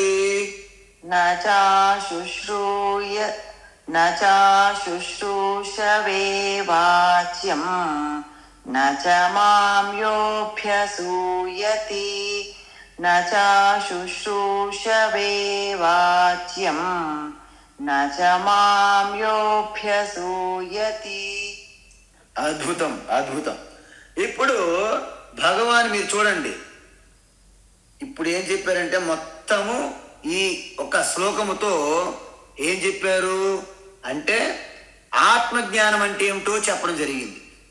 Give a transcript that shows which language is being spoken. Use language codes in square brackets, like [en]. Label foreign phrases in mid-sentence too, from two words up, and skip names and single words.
[sa] न चाशुश्रूषवे वाच्यं न च मां योऽभ्यसूयति न चाशुश्रूषवे वाच्यं न च मां योऽभ्यसूयति. [te] అద్భుతం అద్భుతం. ఇప్పుడు భగవాన్ మీరు చూడండి, ఇప్పుడు ఏం చెప్పారంటే మొత్తము ఈ ఒక శ్లోకముతో ఏం చెప్పారు అంటే ఆత్మజ్ఞానం అంటే ఏమిటో చెప్పడం జరిగింది.